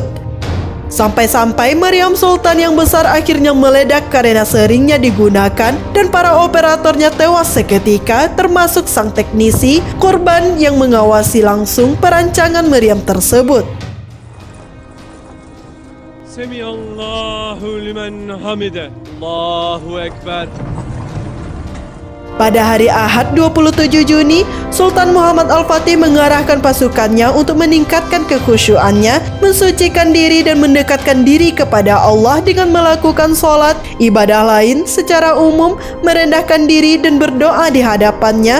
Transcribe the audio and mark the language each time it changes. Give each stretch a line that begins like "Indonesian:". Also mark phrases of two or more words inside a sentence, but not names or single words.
Indonesian: Sampai-sampai meriam Sultan yang besar akhirnya meledak karena seringnya digunakan dan para operatornya tewas seketika, termasuk sang teknisi korban yang mengawasi langsung perancangan meriam tersebut.
Arabic: سمع الله لمن حمده. الله أكبر.
Indonesian: Pada hari Ahad 27 Juni, Sultan Muhammad Al-Fatih mengarahkan pasukannya untuk meningkatkan kekhusyuannya, mensucikan diri dan mendekatkan diri kepada Allah dengan melakukan sholat, ibadah lain secara umum, merendahkan diri dan berdoa di hadapannya.